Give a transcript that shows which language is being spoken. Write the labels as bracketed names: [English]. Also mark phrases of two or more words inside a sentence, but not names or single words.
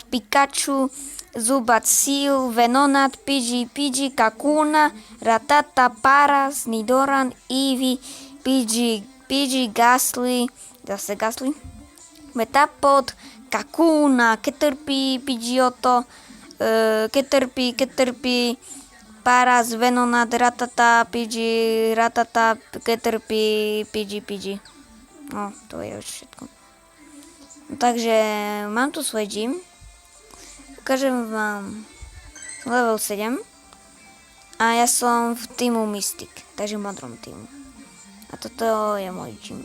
[Slovak] Pikachu, Zubat, Seal, Venonat, Pidgey, Kakuna, Ratata, Paras, Nidoran, Eevee, Pidgey, Gastly, zase Gastly, Metapod, Kakuna, Caterpie, Pidgeotto, Caterpie, Paras, Venonat, Ratata, Pidgey, Caterpie, Pidgey. No, to je už všetko. No, takže mám tu svoj gym. Ukážem vám. Som level 7. A ja som v týmu Mystic. Takže v modrom týmu. A toto je môj gym.